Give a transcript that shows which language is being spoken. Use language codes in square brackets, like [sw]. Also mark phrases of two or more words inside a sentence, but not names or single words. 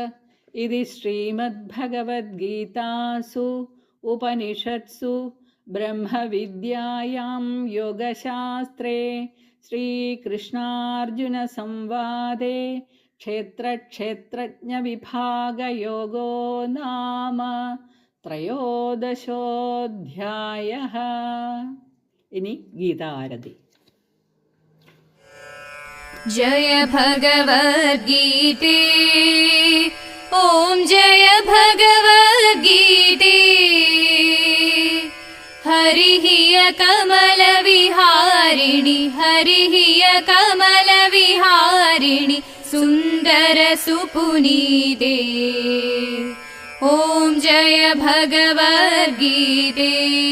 [sa] ഇതി ശ്രീമദ്ഭഗവദ്ഗീതാസു ഉപനിഷത്സു ബ്രഹ്മവിദ്യായാം യോഗശാസ്ത്രേ ശ്രീകൃഷ്ണാർജുന സംവാദേ ക്ഷേത്രജ്ഞവിഭാഗയോഗോ നാമ 13-ോധ്യായഃ. [ml] ഇനി ഗീതാരതി. [sa] जय भगवद्गीते ॐ जय भगवद्गीते हरिः कमलविहारिणि हरिः कमलविहारिणि सुन्दर सुपुनीते ॐ जय भगवद्गीते